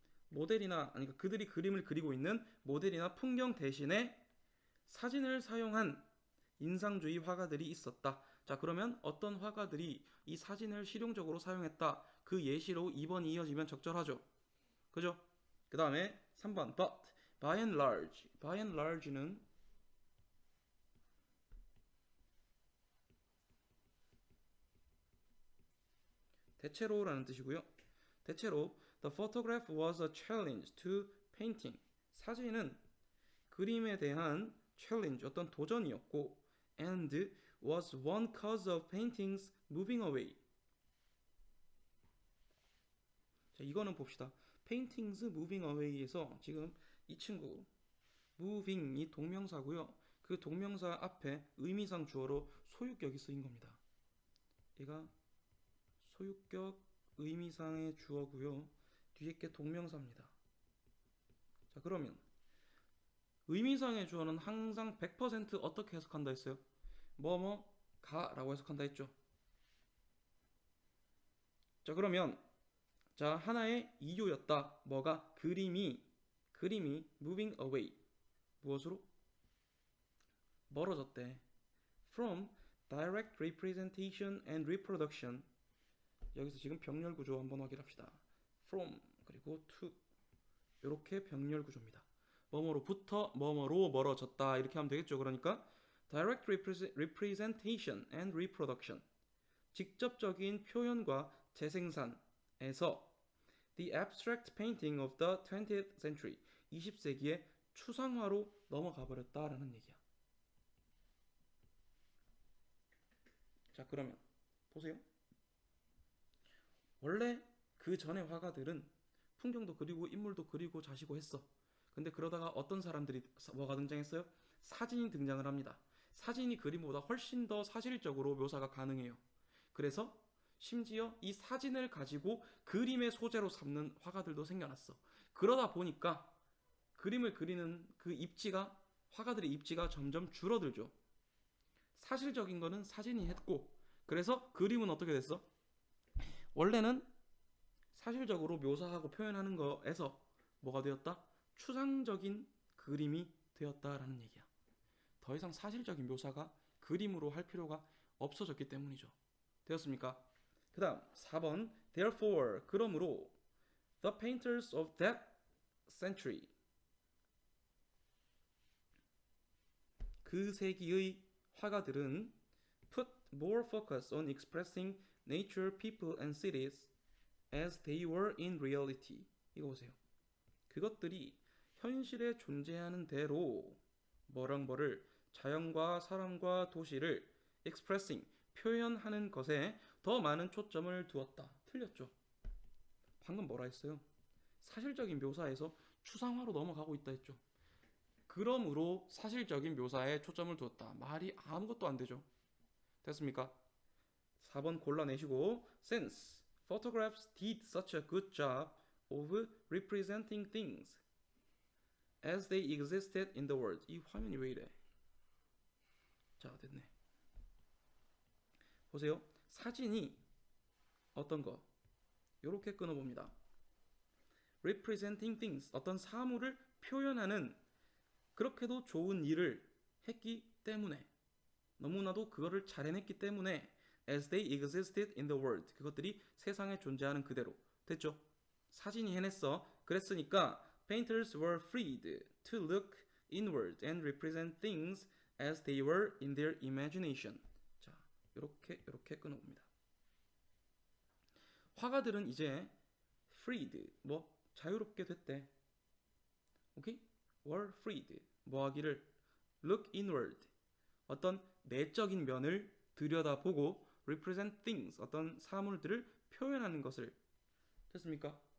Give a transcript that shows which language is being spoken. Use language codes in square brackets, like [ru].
[ko] 모델이나, 아니 그들이 그림을 그리고 있는 모델이나 풍경 대신에 사진을 사용한 인상주의 화가들이 있었다. 자, 그러면 어떤 화가들이 이 사진을 실용적으로 사용했다. 그 예시로 2번이 이어지면 적절하죠. 그죠? 그 다음에 3번 [en] but by and large. by and large [ko] 는 대체로라는 뜻이고요. 대체로 [en] the photograph was a challenge to painting. [ko] 사진은 그림에 대한 [en] challenge, [ko] 어떤 도전이었고 [en] and was one cause of paintings moving away. [ko] 자, 이거는 봅시다. [en] paintings moving away [ko] 에서 지금 이 친구 moving이 동명사고요. 그 동명사 앞에 의미상 주어로 소유격이 쓰인 겁니다. 얘가 소유격 의미상의 주어고요. 뒤에 게 동명사입니다. 자, 그러면 의미상의 주어는 항상 100% 어떻게 해석한다 했어요? 뭐뭐가 라고 해석한다 했죠. 자, 그러면 자, 하나의 이유였다. 뭐가? 그림이 [en] moving away. [ko] 무엇으로? 멀어졌대. [en] From direct representation and reproduction. [ko] 여기서 지금 병렬 구조 한번 확인합시다. From 그리고 to 이렇게 병렬 구조입니다. 뭐뭐로부터 뭐뭐로 멀어졌다 이렇게 하면 되겠죠. [en] 그러니까 direct representation and reproduction. [ko] 직접적인 표현과 재생산에서 [en] the abstract painting of the 20th century. [ko] 20세기의 추상화로 넘어가 버렸다라는 얘기야. 자, 그러면 보세요. 원래 그 전에 화가들은 풍경도 그리고 인물도 그리고 자시고 했어. 근데 그러다가 어떤 사람들이 뭐가 등장했어요? 사진이 등장을 합니다. 사진이 그림보다 훨씬 더 사실적으로 묘사가 가능해요. 그래서 심지어 이 사진을 가지고 그림의 소재로 삼는 화가들도 생겨났어. 그러다 보니까 그림을 그리는 그 입지가 화가들의 입지가 점점 줄어들죠. 사실적인 거는 사진이 했고 그래서 그림은 어떻게 됐어? 원래는 사실적으로 묘사하고 표현하는 거에서 뭐가 되었다? 추상적인 그림이 되었다라는 얘기야. 더 이상 사실적인 묘사가 그림으로 할 필요가 없어졌기 때문이죠. 되었습니까? 그 다음 4번 [en] Therefore [ko] 그러므로 [en] the painters of that century [ko] 그 세기의 화가들은 [en] put more focus on expressing nature, people and cities as they were in reality. [ko] 이거 보세요. 그것들이 현실에 존재하는 대로 뭐를 자연과 사람과 도시를 expressing 표현하는 것에 더 많은 초점을 두었다. 틀렸죠. 방금 뭐라 했어요? 사실적인 묘사에서 추상화로 넘어가고 있다 했죠. 그러므로 사실적인 묘사에 초점을 두었다. 말이 아무것도 안 되죠. 됐습니까? 4번 골라내시고 [en] Since photographs did such a good job of representing things as they existed in the world. [ko] 이 화면이 왜 이래? 자, 됐네. 보세요. 사진이 어떤 거? 요렇게 끊어봅니다. [en] representing things, [ko] 어떤 사물을 표현하는 그렇게도 좋은 일을 했기 때문에 너무나도 그거를 잘 해냈기 때문에 [en] as they existed in the world, [ko] 그것들이 세상에 존재하는 그대로 됐죠. 사진이 해냈어. 그랬으니까 [en] painters were freed to look inward and represent things as they were in their imagination. [ko] 자, 이렇게 끊어봅니다. 화가들은 이제 freed, 자유롭게 됐대. 오케이? [en] were freed, [ko] 하기를 [en] look inward, [ko] 어떤 내적인 면을 들여다보고 [en] represent things, [ko] 어떤 사물들을 표현하는 것을 됐습니까?